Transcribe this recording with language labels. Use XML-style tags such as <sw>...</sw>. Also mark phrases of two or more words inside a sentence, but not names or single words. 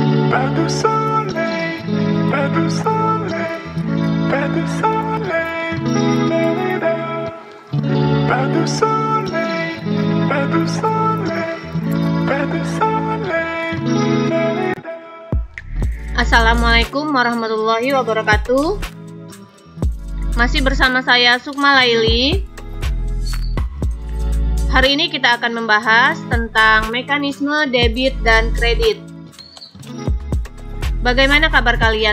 <fr>Pas de soleil, pas de soleil, pas de soleil, la-la-la. Pas de soleil, pas de soleil, pas de soleil, la-la-la.</fr> <ar>السلام عليكم ورحمة الله وبركاته.</ar> <id>Masih bersama saya Sukma Laili. Hari ini kita akan membahas tentang mekanisme debit dan kredit. Bagaimana kabar kalian?</id>